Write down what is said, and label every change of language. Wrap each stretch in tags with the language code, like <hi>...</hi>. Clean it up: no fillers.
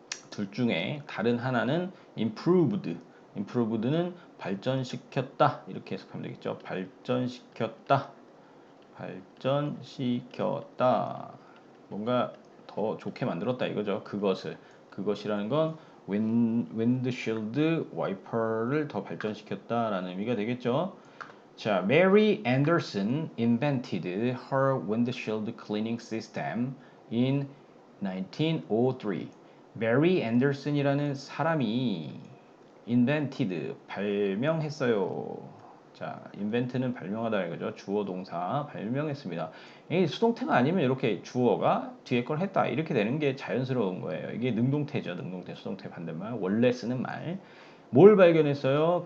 <ko>둘 중에 다른 하나는 improved. improved는 발전시켰다 이렇게 해석하면 되겠죠. 발전시켰다. 발전시켰다. 뭔가 더 좋게 만들었다 이거죠. 그것이라는 건 windshield wiper를 더 발전시켰다라는 의미가 되겠죠.</ko> <en>자, Mary Anderson invented her windshield cleaning system in 1903.</en> <ko>Mary Anderson이라는 사람이 invented, 발명했어요. 자, invent는 발명하다 이거죠. 주어 동사 발명했습니다. 이 수동태가 아니면 이렇게 주어가 뒤에 걸 했다 이렇게 되는 게 자연스러운 거예요. 이게 능동태죠. 능동태, 수동태 반대말. 원래 쓰는 말. 뭘 발견했어요?</ko>